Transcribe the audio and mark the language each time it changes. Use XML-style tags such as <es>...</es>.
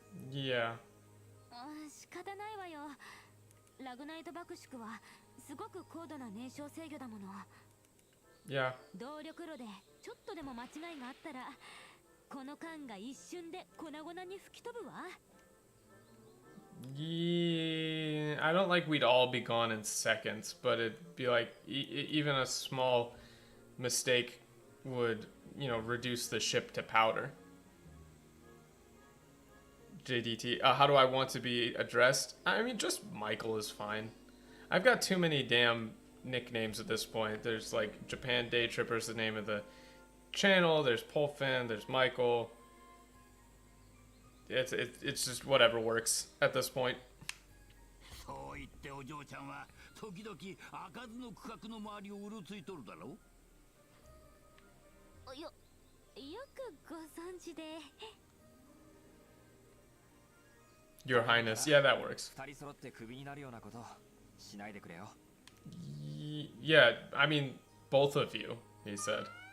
<en>Yeah.</en> <ja>仕方ないわよ。ラグナイト爆縮はすごく高度な燃焼制御だもの。</ja> <en>Yeah.</en> <ja>動力炉でちょっとでも間違いがあったら、この缶が一瞬で粉々に吹き飛ぶわ。</ja> <en>Yeah, I don't like we'd all be gone in seconds, but it'd be like even a small mistake would, reduce the ship to powder. JDT, how do I want to be addressed? I mean, just Michael is fine. I've got too many damn nicknames at this point. There's like Japan Day Tripper's the name of the channel. There's Polfin. There's Michael. It's just whatever works at this point.</en> <ja>そう言ってお嬢ちゃんは時々開かずの区画の周りをうろついとるだろう。よくご存知で。</ja> <en>Your Highness. Yeah, that works.</en> <ja>二人揃ってクビになるようなことしないでくれよ。</ja> <en>Yeah, I mean, both of you, he said.</en>